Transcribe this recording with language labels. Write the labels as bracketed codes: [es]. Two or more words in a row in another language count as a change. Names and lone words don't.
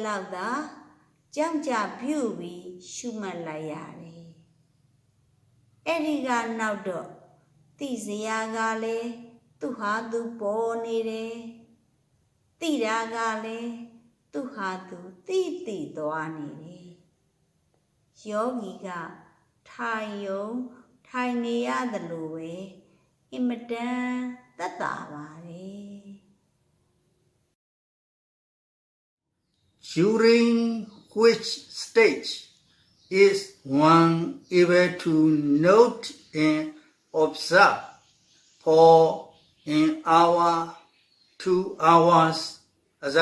[my] လောက်သာကြောင်းကြပြုပြီးရှုမှတ်လိုက်ရတယ်အဲ့ဒီကနောက်တော့သိစရာကလည်းသူဟာသူပေါ်နေတယ်သိတာကလည်းသူဟာသူသိသွားနေတယ်ယောဂီကထိုင်နေရတယ်လို့ပဲအင်မတန်သက်သာပါတယ် [en] During which stage is one able to note and observe for an hour, 2 hours, etc.